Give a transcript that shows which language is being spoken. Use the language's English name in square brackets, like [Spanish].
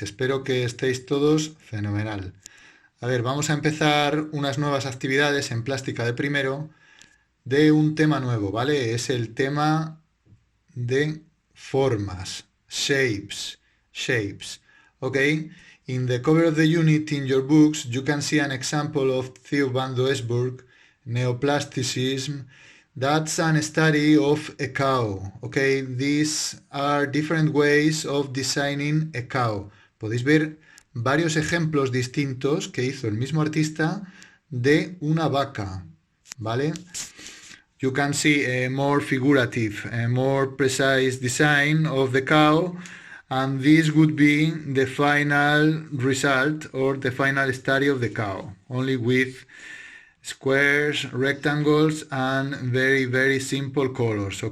[Spanish] Espero que estéis todos fenomenal. A ver, vamos a empezar unas nuevas actividades en plástica de primero de un tema nuevo, ¿vale? Es el tema de formas, shapes. Okay? [English] In the cover of the unit in your books, you can see an example of Theo van Doesburg, neoplasticism. That's an study of a cow. Okay, these are different ways of designing a cow. [Spanish] Podéis ver varios ejemplos distintos que hizo el mismo artista de una vaca, ¿vale? [English] You can see a more figurative, a more precise design of the cow, and this would be the final result or the final study of the cow, only with squares, rectangles, and very simple colors.